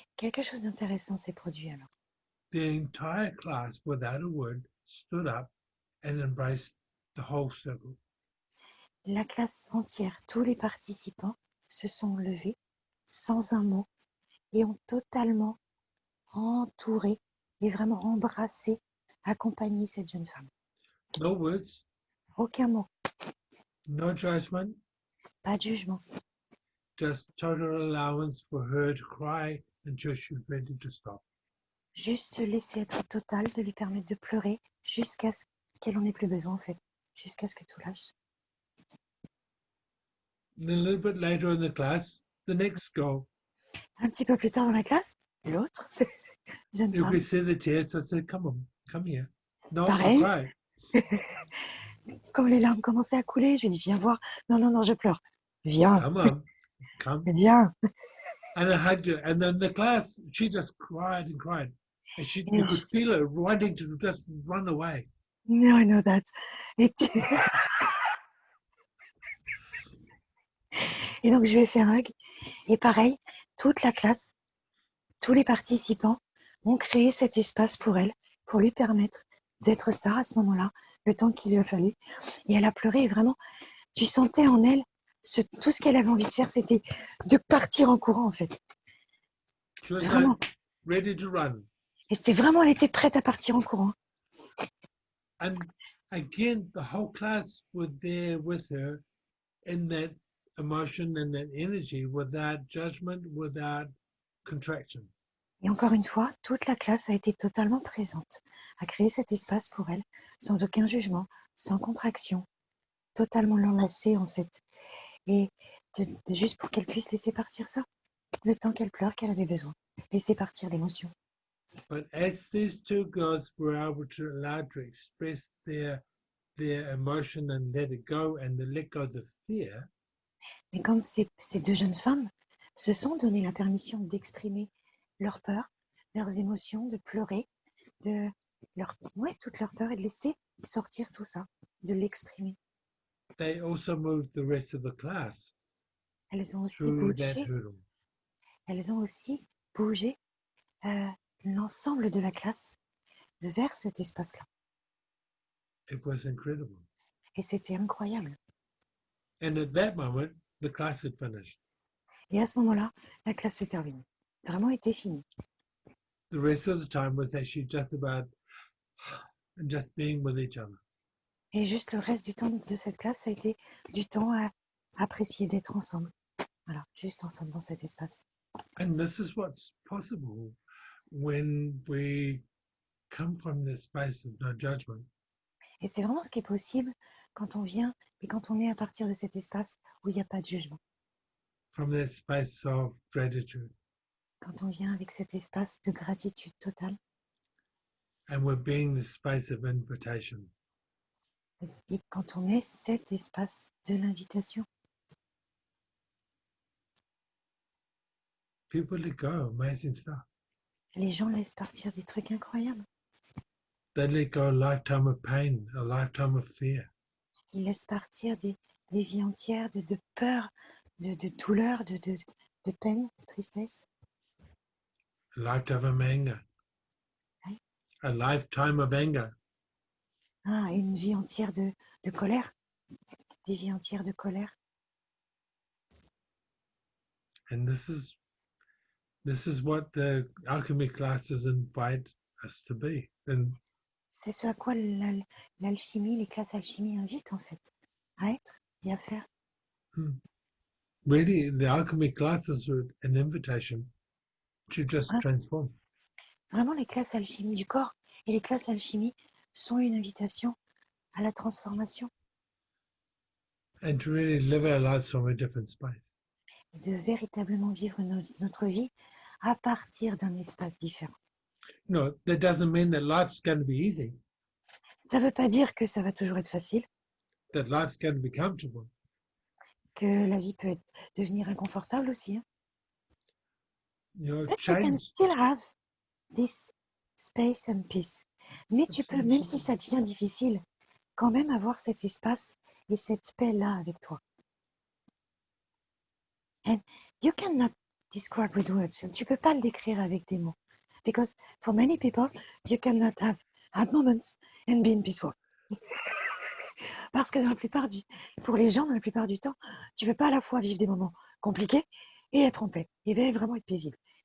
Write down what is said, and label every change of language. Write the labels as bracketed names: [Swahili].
[French] quelque chose d'intéressant s'est produit alors. [English] The entire class, without a word, stood up and embraced the whole circle. [French] La classe entière, tous les participants se sont levés sans un mot et ont totalement entouré et vraiment embrassé, accompagné cette jeune femme. [English] No words, [French] Aucun mot, [English] no judgment, [French] pas de jugement, [English] just total allowance for her to cry until she was ready to stop. [French] juste se laisser être total, de lui permettre de pleurer jusqu'à ce qu'elle en ait plus besoin en fait, jusqu'à ce que tout lâche. [English] And then a little bit later in the class, the next girl, [French] Un petit peu plus tard dans la classe, l'autre jeune [English] you [French] femme, [English] could see the tears. So I said, come on, come here. No, you [French] pareil, [English] cry. [French] quand les larmes commençaient à couler, je lui dis viens voir. Non, non, non, je pleure. Viens, [English] Come on, come. [French] viens. [English] And I hugged her. And then the class, she just cried and cried. And you could feel her wanting to just run away. No, I know that. [French] Et, et donc, je lui ai fait un hug. Et pareil, toute la classe, tous les participants ont créé cet espace pour elle, pour lui permettre d'être ça à ce moment-là, le temps qu'il lui a fallu. Et elle a pleuré et vraiment, tu sentais en elle, tout ce qu'elle avait envie de faire, c'était de partir en courant en fait. [English] She was [French] Vraiment. [English] like ready to run. [French] Et c'était vraiment, elle était prête à partir en courant. [English] And again, the whole class was there with her in that emotion and that energy without judgment, without contraction. [French] Et encore une fois, toute la classe a été totalement présente, à créer cet espace pour elle, sans aucun jugement, sans contraction, totalement l'enlacer en fait. Et juste pour qu'elle puisse laisser partir ça, le temps qu'elle pleure, qu'elle avait besoin, laisser partir l'émotion. [English] But as these two girls were able to allow to express their emotion and let it go and to let go the fear, [French] Mais quand ces deux jeunes femmes se sont donné la permission d'exprimer leur peur, leurs émotions, de pleurer, toute leur peur et de laisser sortir tout ça, de l'exprimer. [English] they also moved the rest of the class [French] Elles ont aussi [English] through that [French] bougé, [English] hurdle. [French] elles ont aussi bougé l'ensemble de la classe vers cet espace-là. [English] It was incredible. [French] Et c'était incroyable. [English] And at that moment, the class had finished. [French] Et à ce moment-là, la classe s'est terminée. Vraiment était finie. [English] The rest of the time was actually just about just being with each other. [French] Et juste le reste du temps de cette classe, ça a été du temps à apprécier d'être ensemble. Voilà, juste ensemble dans cet espace. [English] And this is what's possible when we come from this space of no judgment. [French] Et c'est vraiment ce qui est possible quand on vient et quand on est à partir de cet espace où il n'y a pas de jugement. [English] From that space of gratitude. [French] Quand on vient avec cet espace de gratitude totale. [English] And we're being the space of invitation. [French] Et quand on est cet espace de l'invitation. [English] People let go, amazing stuff. [French] Les gens laissent partir des trucs incroyables. [English] They let go a lifetime of pain, a lifetime of fear. [French] Ils laissent partir des vies entières de peur, de douleur, de peine, de tristesse. [English] A lifetime of anger. [French] Oui. [English] A lifetime of anger. [French] Ah, une vie entière de colère. Des vies entières de colère. [English] And this is what the alchemy classes invite us to be. And [French] C'est ce à quoi l'alchimie, les classes alchimie invitent en fait, à être et à faire. [English] really, the alchemy classes are an invitation to just transform. [French] Vraiment, les classes alchimie du corps et les classes alchimie sont une invitation à la transformation. [English] And to really live our lives from a different space. [French] De véritablement vivre notre vie à partir d'un espace différent. [English] No, that doesn't mean that life's going to be easy. [French] Ça ne veut pas dire que ça va toujours être facile, That life's going to be comfortable. que la vie peut devenir inconfortable aussi. Hein. [English] You know, But you can change. still have this space and peace. [French] Mais tu peux, même si ça devient difficile, quand même avoir cet espace et cette paix-là avec toi. [English] And you cannot describe with words. [French] Tu peux pas le décrire avec des mots. [English] Because for many people, you cannot have had moments and been peaceful. [French] Parce que pour les gens, dans la plupart du temps, tu ne peux pas à la fois vivre des moments compliqués et être en paix. Et bien vraiment être paisible.